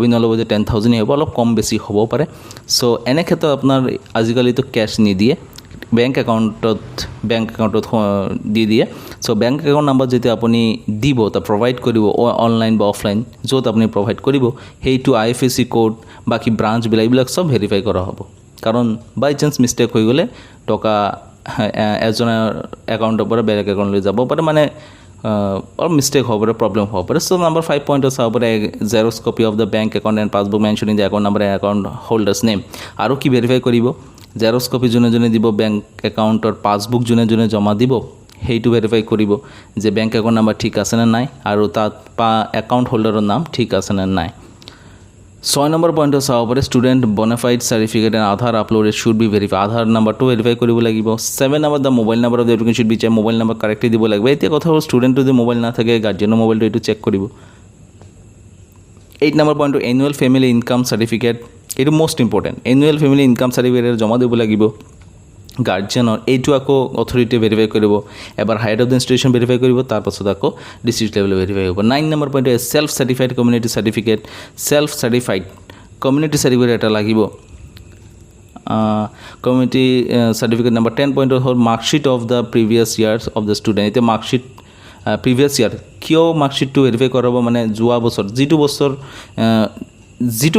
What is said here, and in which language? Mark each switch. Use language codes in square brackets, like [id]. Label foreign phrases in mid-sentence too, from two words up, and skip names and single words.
[as] নল'ব যে 10,000 হ'ব অলপ কম বেছি হ'ব পাৰে চ' এনে ক্ষেত্ৰত আপোনাৰ আজিকালিতো কেছ নিদিয়ে বেংক একাউণ্টত দি দিয়ে চ' [en] bank account number [as] যেতিয়া আপুনি দিব তা প্ৰভাইড কৰিব অনলাইন বা অফলাইন য'ত আপুনি প্ৰভাইড কৰিব সেইটো IFSC কোড বাকী ব্ৰাঞ্চবিলাক এইবিলাক চব ভেৰিফাই কৰা হ'ব কাৰণ [en] by chance mistake [as] হৈ গ'লে টকা এজনৰ একাউণ্টৰ পৰা বেলেগ একাউণ্টলৈ যাব পাৰে মানে [en] or mistake [as] হ'ব পাৰে problem হ'ব পাৰে [en] so number 5 point [as] চাব পাৰে [en] xerox copy of the bank account and passbook mentioning the account number and account holders name [as] আৰু কি [en] verify কৰিব xerox copy [as] যোনে যোনে দিব [en] bank account or passbook [as] যোনে যোনে জমা দিব হেইটো [en] verify কৰিব যে bank account number [as] ঠিক আছে না নাই আৰু তাত [en] account holder [as] ৰ নাম ঠিক আছে না নাই [en] 6 number point চাব পাৰে student bona fide certificate and Aadhaar uploaded should be verified Aadhaar number to verify [as] কৰিব লাগিব [en] 7 number the mobile number of the applicant should be check mobile number correctly [as] দিব লাগিব এতিয়া কথা হ'ল [en] student যদি mobile [as] না থাকে [en] guardian mobile to check কৰিব 8 number point annual family income certificate it most important annual family income certificate [as] জমা দিব লাগিব গাৰ্জিয়ানৰ এইটো আকৌ অথৰিটি ভেৰিফাই কৰিব এবাৰ [en] head of the institution [as] ভেৰিফাই কৰিব তাৰপাছত আকৌ [en] district level [as] ভেৰিফাই হ'ব 9 নম্বৰ পইণ্ট [en] self certified community certificate self certified community certificate [as] এটা লাগিব [en] community certificate [as] নম্বৰ 10 পইণ্ট হ'ল [en] marksheet of the previous years of the student [as] এতিয়া [en] marksheet previous year [as] কিয় মাৰ্কশ্বিটটো ভেৰিফাই কৰাব মানে যোৱা বছৰ যিটো বছৰ যিটো